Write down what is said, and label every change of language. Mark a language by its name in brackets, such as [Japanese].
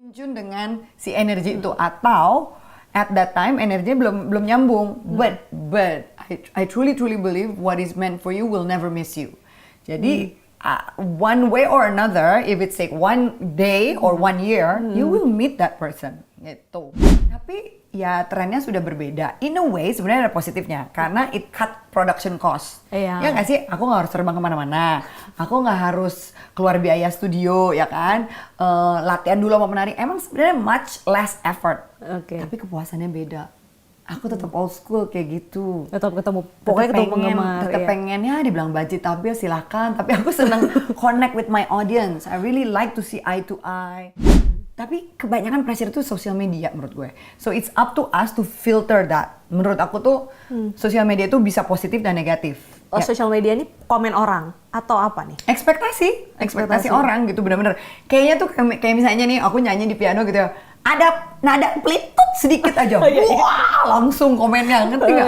[Indonesian] Tune dengan si energi itu atau [English] at that time [Indonesian] energinya belum nyambung. [English] But I truly believe what is meant for you will never miss you. Jadi one way or another, if it's like one day or 1 year, you will meet that person. [Indonesian] Gitu. Tapi ya trennya sudah berbeda. [English] In a way [Indonesian] sebenarnya ada positifnya karena [English] it cut production cost. [Indonesian] Iya. Ya nggak sih? Aku nggak harus terbang kemana-mana. Aku nggak harus keluar biaya studio, ya kan? Latihan dulu sama penari. Emang sebenarnya [English] much less effort. [Indonesian] Oke. Tapi kepuasannya beda. Aku tetap old school kayak gitu. Tetap ketemu, pokoknya ketemu penggemar. Tetap pengennya dibilang budget tapi silakan. Tapi aku senang [English] connect with my audience. I really like to see eye to eye. [Indonesian] Tapi kebanyakan pressure itu sosial media menurut gue. [English] So it's up to us to filter that. [Indonesian] Menurut aku tuh sosial media itu bisa positif dan negatif. Oh, Ya. sosial media ini komen orang atau apa nih? Ekspektasi orang gitu bener-bener. Kayaknya tuh kayak misalnya nih aku nyanyi di piano gitu ya. Ada nada pelitut sedikit aja. Wah, langsung komennya, ngerti nggak?